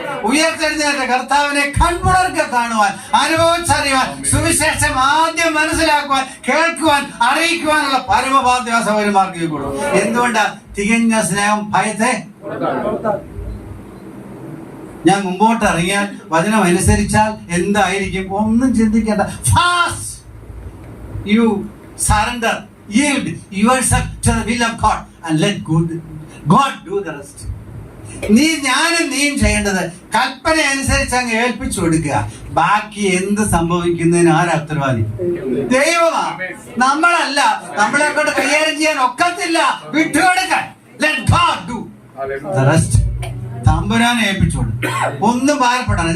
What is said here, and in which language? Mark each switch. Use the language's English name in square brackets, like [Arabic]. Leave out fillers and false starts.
[Malayalam] ഉയർത്തെഴുന്നേറ്റ കർത്താവിനെ കൺമുണർക്കെ കാണുവാൻ, അനുഭവിച്ചറിയുവാൻ, സുവിശേഷം ആദ്യം മനസ്സിലാക്കുവാൻ, കേൾക്കുവാൻ, അറിയിക്കുവാനുള്ള പരമഭാഗ്യ സൗകര്യമാർക്ക് കൊടുക്കും. എന്തുകൊണ്ടാ? തികഞ്ഞ സ്നേഹം ഭയത്തെ. ഞാൻ മുമ്പോട്ട് ഇറങ്ങിയാൽ, വചനം അനുസരിച്ചാൽ എന്തായിരിക്കും ഒന്നും ചിന്തിക്കേണ്ട. [English] Fast you surrender, yield yourself to the will of God and let God do the rest. [Malayalam] നീയും ചെയ്യേണ്ടത് കൽപ്പന അനുസരിച്ച് അങ്ങ് ഏൽപ്പിച്ചു കൊടുക്കുക. ബാക്കി എന്ത് സംഭവിക്കുന്നതിന് ആരാ ഉത്തരവാദി? ദൈവമാ, നമ്മളല്ല. നമ്മളെ കൊണ്ട് കൈകാര്യം ചെയ്യാൻ ഒക്കത്തില്ല. വിട്ടുകൊടുക്കാൻ. [English] Let God do the rest. [Malayalam] തമ്പുരാനെ ഏൽപ്പിച്ചോളൂ. ഒന്നും ഭാരപ്പെടണം.